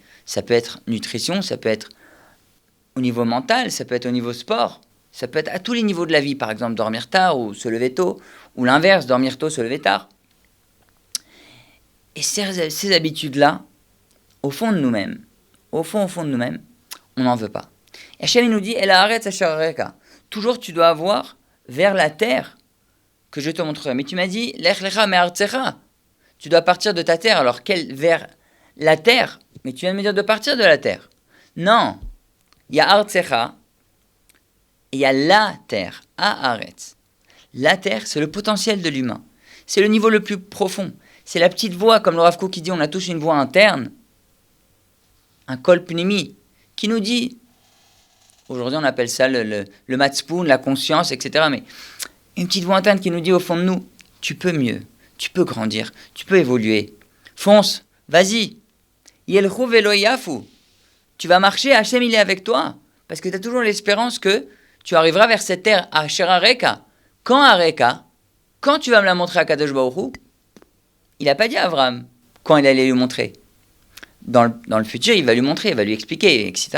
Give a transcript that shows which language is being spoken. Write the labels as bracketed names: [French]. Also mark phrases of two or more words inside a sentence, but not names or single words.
[French] Ça peut être nutrition, ça peut être au niveau mental, ça peut être au niveau sport, ça peut être à tous les niveaux de la vie, par exemple dormir tard ou se lever tôt, ou l'inverse, dormir tôt, se lever tard. Et ces habitudes-là, au fond de nous-mêmes, on n'en veut pas. Et Hachem nous dit, [Hebrew] אל הארץ אשר אראך, [French] toujours tu dois avoir vers la terre que je te montrerai. Mais tu m'as dit, [Hebrew] לך לך מארצך, [French] tu dois partir de ta terre. Alors vers la terre? Mais tu viens de me dire de partir de la terre. Non, il y a artzecha et il y a la terre, haaretz. La terre, c'est le potentiel de l'humain. C'est le niveau le plus profond. C'est la petite voix, comme le Rav Kook qui dit, on a tous une voix interne, un [Hebrew] קול פנימי, [French] qui nous dit, aujourd'hui on appelle ça le matzpoun, la conscience, etc. Mais une petite voix interne qui nous dit au fond de nous, tu peux mieux, tu peux grandir, tu peux évoluer. Fonce, vas-y. [Hebrew] ילכו ולא ייעפו. [French] Tu vas marcher, Hachem il est avec toi. Parce que tu as toujours l'espérance que tu arriveras vers cette terre, [Hebrew] אשר אראך. [French] Quand Areka? Quand tu vas me la montrer à [Hebrew] קדוש ברוך הוא? [French] Il n'a pas dit à Abraham quand il allait lui montrer. Dans le futur, il va lui montrer, il va lui expliquer, etc.